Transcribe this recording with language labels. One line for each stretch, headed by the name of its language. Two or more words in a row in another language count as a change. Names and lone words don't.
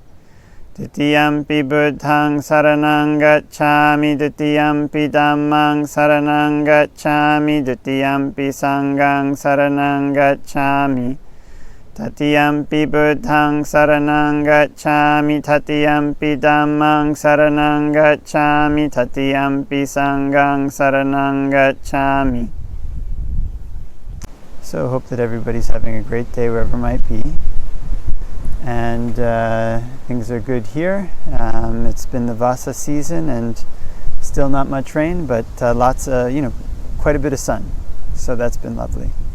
Pali: Ditiyampi Buddhaṃ saranang gacchāmi, Ditiyampi Dhammāṃ saranang gacchāmi, Ditiyampi Sanghaṃ saranang gacchāmi. Tatiyampi Buddhaṃ saranang gacchāmi, Tatiyampi Dhammāṃ saranang gacchāmi, Tatiyampi Sanghaṃ saranang gacchāmi.
English: So hope that everybody's having a great day wherever it might be. And things are good here. It's been the Vasa season and still not much rain, but lots of, quite a bit of sun. So that's been lovely.